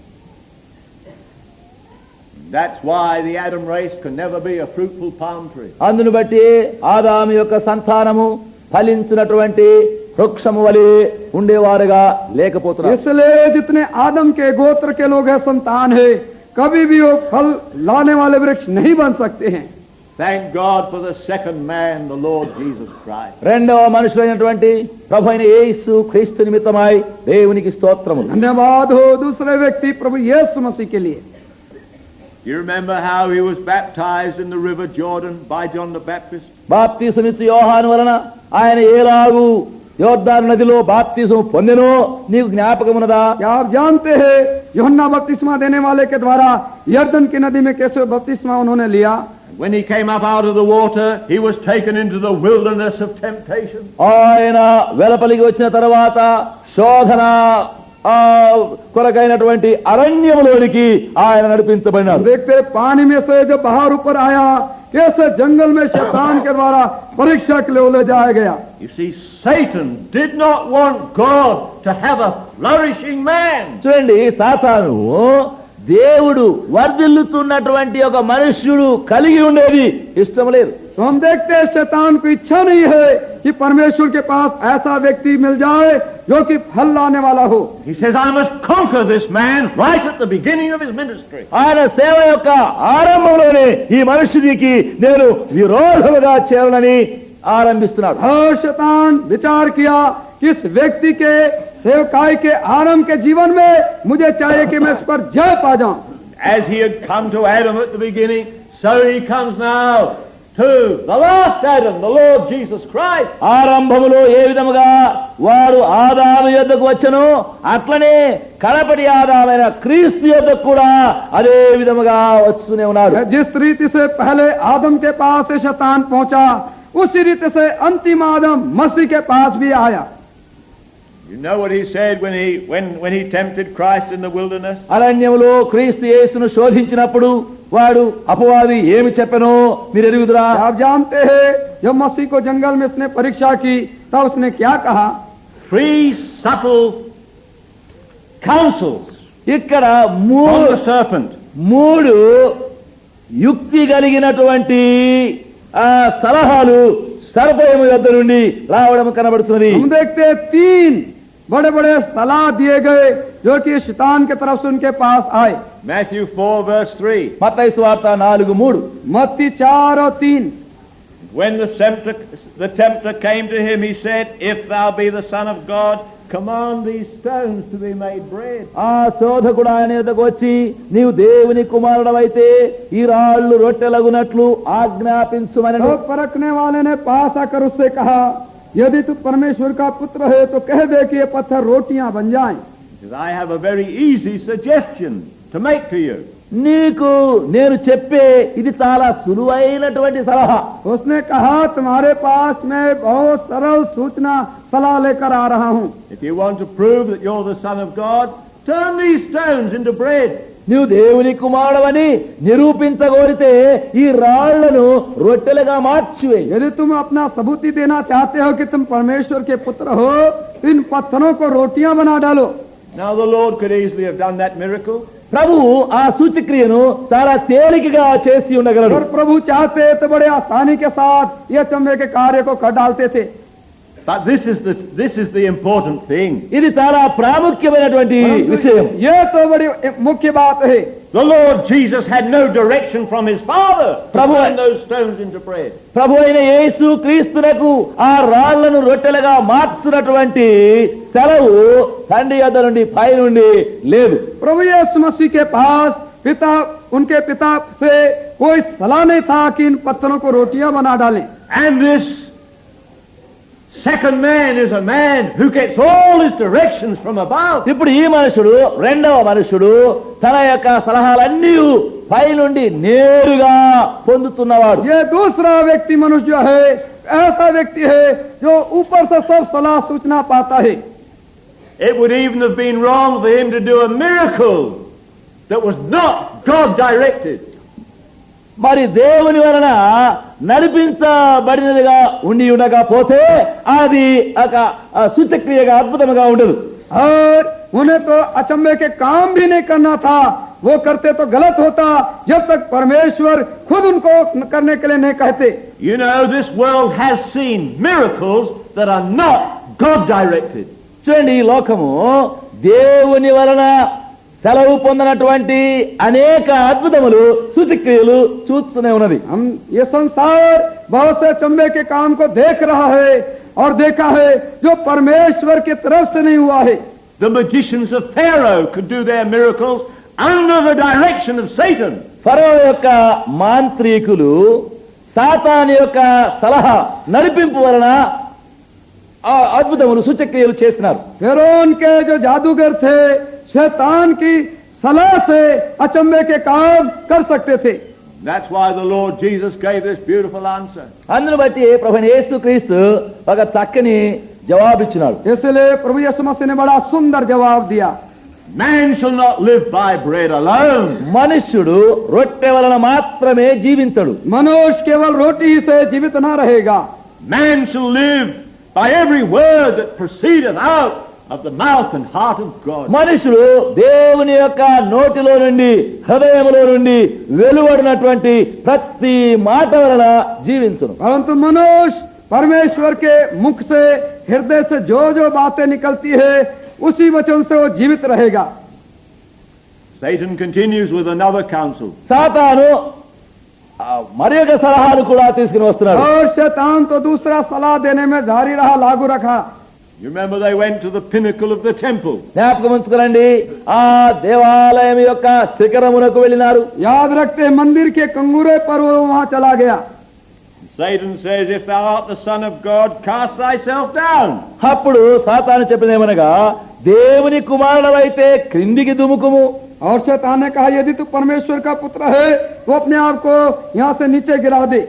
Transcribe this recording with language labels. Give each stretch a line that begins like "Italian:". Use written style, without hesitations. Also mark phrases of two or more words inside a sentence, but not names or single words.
English: That's why the Adam race can never be a fruitful palm tree.
Telugu: అందును బట్టి ఆదాము యొక్క సంతానము ఫలించినటువంటి వృక్షము వలె ఉండేవారుగా లేకపోతున్నారు.
Hindi: इसलिए जितने आदम के गोत्र के लोग हैं, संतान है, कभी भी वो फल लाने वाले वृक्ष नहीं बन सकते हैं.
English: Thank God for the second man, the Lord Jesus Christ.
Telugu: రెండవ మనుషులైనటువంటి ప్రభువైన యేసు క్రీస్తు నిమిత్తమై దేవునికి స్తోత్రము.
Hindi: धन्यवाद हो दूसरे व्यक्ति प्रभु यीशु मसीह के लिए.
English: You remember how he was baptized in the river Jordan by John the Baptist?
Telugu: బాప్తిసమిచ్చు యోహాను వలన ఆయన ఏలాగు యోర్దాను నదిలో బాప్తిసం పొందెనో నీకు జ్ఞాపకమున్నదా?
Hindi: क्या आप जानते हैं यूहन्ना बपतिस्मा देने वाले के द्वारा यर्दन की नदी में कैसे बपतिस्मा उन्होंने लिया?
English: When he came up out of the water, he was taken into the wilderness of temptation.
Telugu: ఆయన వెలపలికి వచ్చిన తర్వాత శోధన కొరకైనటువంటి అరణ్యములోనికి ఆయన నడిపించబడినాడు.
Hindi: देखते पानी में से जब बाहर ऊपर आया, कैसे जंगल में शैतान के द्वारा परीक्षा के लिए ले जाया गया.
English: You see, Satan did not want God to have a flourishing man.
Telugu: చూడండి, సాతాను దేవుడు వర్ధిల్లుతున్నటువంటి ఒక మనుష్యుడు కలిగి ఉండేది ఇష్టం లేదు.
Hindi: तो हम देखते हैं शैतान को इच्छा नहीं है कि परमेश्वर के पास ऐसा व्यक्ति मिल जाए जो कि फल लाने वाला हो.
English: He says, I must conquer this man right at the beginning of his ministry.
Telugu: ఆయన సేవ యొక్క ఆరంభంలోనే ఈ మనుషుడికి నేను విరోధముగా చేయాలని ఆరంభిస్తున్నాడు.
Hindi: और शैतान विचार किया कि इस व्यक्ति के सेवकाई के आरंभ के जीवन में मुझे चाहिए कि मैं इस पर जय पा जाऊं.
English: As he had come to Adam at the beginning, so he comes now to the last Adam, the Lord Jesus Christ.
Telugu: ఆరంభములో ఏ విధముగా వాడు ఆదాము యొద్దకు వచ్చెనో అట్లనే కడపటి ఆదామైన క్రీస్తు యొద్దకు కూడా అదే విధముగా వస్తూనే ఉన్నాడు.
Hindi: जिस रीति से पहले आदम के पास से शैतान पहुंचा, उसी रीति से अंतिम आदम मसीह के पास भी आया.
English: You know what he said when he tempted Christ in the wilderness?
Telugu: అరణ్యములో క్రీస్తు యేసును శోధించినప్పుడు వాడు అపవాది ఏమి చెప్పెనో మీరు ఎరుగుదురా?
Hindi: आप जानते हैं जब मसीह को जंगल में उसने परीक्षा की तब उसने क्या कहा?
English: 3 subtle counsels
Telugu: ఇక్కడ
English: from the serpent.
Telugu: మూడు యుక్తి కలిగినటువంటి సలహాలు సర్పము యొద్ద నుండి రావడం కనబడుతున్నది.
Hindi: हम देखते हैं 3 बड़े बड़े सलाह दिए गए जो कि शैतान की तरफ से उनके पास आए.
English: Matthew 4 verse 3.
Telugu: మత్తయి సువార్త 4:3.
Hindi: मत्ती 4 और 3.
English: When the tempter came to him, he said, If thou be the Son of God, command these stones to be made bread.
Telugu: ఆ శోధకుడు ఆయన యొద్దకు వచ్చి నీవు దేవుని కుమారుడవైతే ఈ రాళ్ళు రొట్టెలగునట్లు ఆజ్ఞాపించుమనెను.
Hindi: तो परखने वाले ने पास आकर उससे कहा, यदि तू परमेश्वर का पुत्र है तो कह दे कि ये पत्थर रोटियां बन जाएं.
English: I have a very easy suggestion to make to you.
Telugu: నీకు నేను చెప్పే ఇది చాలా సులువైనటువంటి సలహా.
Hindi: उसने कहा तुम्हारे पास मैं बहुत सरल सूचना सलाह लेकर आ रहा हूं.
English: If you want to prove that you're the Son of God, turn these stones into bread.
Telugu: నీవు దేవుని కుమారుడవని నిరూపించగోరితే ఈ రాళ్లను రొట్టెలుగా మార్చివేయి.
Hindi: यदि तुम अपना सबूती देना चाहते हो कि तुम परमेश्वर के पुत्र हो, इन पत्थरों को रोटियां बना डालो.
English: Now the Lord could easily have done that miracle.
Telugu: ప్రభువు ఆ సూచక్రియను చాలా తేలికగా చేసి ఉండగలడు.
Hindi: और प्रभु चाहते तो बड़े आसानी के साथ ये अचंभे के कार्य को कर डालते थे.
English: But this is the important thing.
Telugu: ఇది చాలా ప్రాముఖ్యమైనటువంటి విషయం.
Hindi: ये तो बड़ी मुख्य बात है.
English: The Lord Jesus had no direction from his Father to
Telugu: Prabhu-
English: turn those stones into bread.
Telugu: ప్రభు అయిన యేసు క్రీస్తునకు ఆ రాళ్లను రొట్టెలుగా మార్చునటువంటి సెలవు తండ్రి యొద్ద నుండి పై నుండి లేదు.
Hindi: प्रभु यीशु मसीह के पास उनके पिता से कोई सलाह नहीं था कि इन पत्थरों को रोटियां बना डालें.
English: And this second man is a man who gets all his directions from above.
Telugu: ఇప్పుడు ఈ మనుషుడు రెండవ మనుషుడు తన యొక్క సలహాలన్నీ పై నుండి నేరుగా పొందుతున్నవాడు.
Hindi: ये दूसरा व्यक्ति मनुष्य जो है, ऐसा व्यक्ति है जो ऊपर से सब सलाह सूचना पाता है.
English: It would even have been wrong for him to do a miracle that was not God directed.
Telugu: మరి దేవుని వలన నడిపించబడినదిగా ఉండి ఉండకపోతే అది ఒక సూచక్రియగా అద్భుతంగా ఉండదు.
Hindi: और उन्हें तो अचंभे के काम भी नहीं करना था. वो करते तो गलत होता जब तक परमेश्वर खुद उनको करने के लिए नहीं कहते.
English: You know, this world has seen miracles that are not God directed.
Telugu: చూడండి, ఈ లోకము దేవుని వలన సెలవు పొందినటువంటి అనేక అద్భుతములు సూచక్రియలు చూస్తూనే ఉన్నది.
Hindi: हम ये संसार बहुत से अचंभे के काम को देख रहा है और देखा है जो परमेश्वर की तरफ से नहीं हुआ है.
English: The magicians of Pharaoh could do their miracles under the direction of Satan.
Telugu: ఫరో యొక్క మాంత్రికులు సాతాను యొక్క సలహా నడిపింపు వలన ఆ అద్భుతములు సూచక్రియలు చేస్తున్నారు.
Hindi: फिरौन के जो जादूगर थे शैतान की सलाह से अचंभे के काम कर सकते थे.
English: That's why the Lord Jesus gave this beautiful answer.
Telugu: అందును బట్టి ప్రభువైన యేసుక్రీస్తు ఒక చక్కని జవాబిచ్చినాడు.
Hindi: इसलिए प्रभु यीशु मसीह ने बड़ा सुंदर जवाब दिया.
English: Man shall not live by bread alone.
Telugu: మనుష్యుడు రొట్టె వలన మాత్రమే జీవించడు.
Hindi: मनुष्य केवल रोटी ही से जीवित न रहेगा.
English: Man shall live by every word that proceedeth out of the mouth and heart of God.
Telugu: మనుషుడు దేవుని యొక్క నోటిలో నుండి హృదయములో నుండి వెలువడినటువంటి ప్రతి మాట వలన జీవించును.
Hindi: परंतु मनुष्य परमेश्वर के मुख से हृदय से जो जो बातें निकलती है उसी वचन से वो जीवित रहेगा.
English: Satan continues with another counsel.
Telugu: సాతాను మరి ఒక సలహాను కూడా తీసుకుని వస్తున్నాడు.
Hindi: और शैतान तो दूसरा सलाह देने में जारी रहा, लागू रखा.
English: You remember they went to the pinnacle of the temple.
Telugu: జ్ఞాపకం ఉంచుకోనండి, ఆ దేవాలయం యొక్క శిఖరమునకు వెళ్ళినారు.
Hindi: याद रखते मंदिर के कंगूरे पर वो वहां चला गया.
English: Satan says, if thou art the Son of God, cast thyself down.
Telugu: అప్పుడు సాతాను చెప్పినేమనగా, దేవుని కుమారుడవైతే క్రిందికి దుముకుము.
Hindi: और शैतान ने कहा यदि तू परमेश्वर का पुत्र है तो अपने आप को यहाँ से नीचे गिरा दे.